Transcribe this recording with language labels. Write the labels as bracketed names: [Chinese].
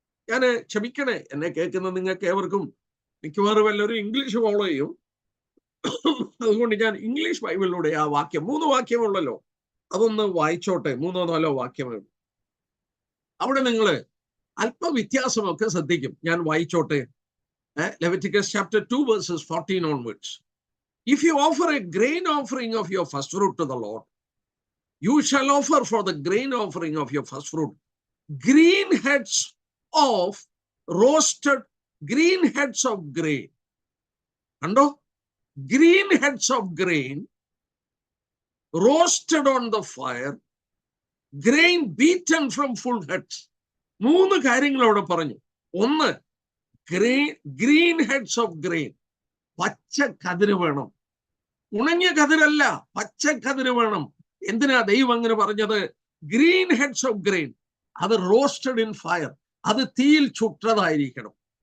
[Malayalam] ഞാൻ ക്ഷമിക്കണേ, എന്നെ കേൾക്കുന്ന നിങ്ങൾക്ക് ഏവർക്കും മിക്കവാറും എല്ലാവരും ഇംഗ്ലീഷ് ഫോളോ ചെയ്യും. അതുകൊണ്ട് ഞാൻ ഇംഗ്ലീഷ് ബൈബിളിലൂടെ ആ വാക്യം, 3 വാക്യമുള്ളല്ലോ, അതൊന്ന് വായിച്ചോട്ടെ. 3-4 വാക്യമേ. അവിടെ നിങ്ങൾ അല്പ വ്യത്യാസമൊക്കെ ശ്രദ്ധിക്കും. ഞാൻ വായിച്ചോട്ടെ. [English] Leviticus chapter 2 verses 14 onwards. If you offer a grain offering of your first fruit to the Lord, you shall offer for the grain offering of your first fruit green heads of roasted green heads of grain. Ando? Green heads of grain roasted on the fire, grain beaten from full heads. [Malayalam] 3 കാര്യങ്ങൾ അവിടെ പറഞ്ഞു. ഒന്ന്, [English] green heads of grain, [Malayalam] പച്ച കതിര് വേണം. ഉണങ്ങിയ കതിരല്ല, പച്ച കതിര് വേണം. എന്തിനാ ദൈവം അങ്ങനെ പറഞ്ഞത്? [English] green heads of grain, അത് roasted in fire, [Malayalam] അത് തീയിൽ ചുട്ടതായിരിക്കണം.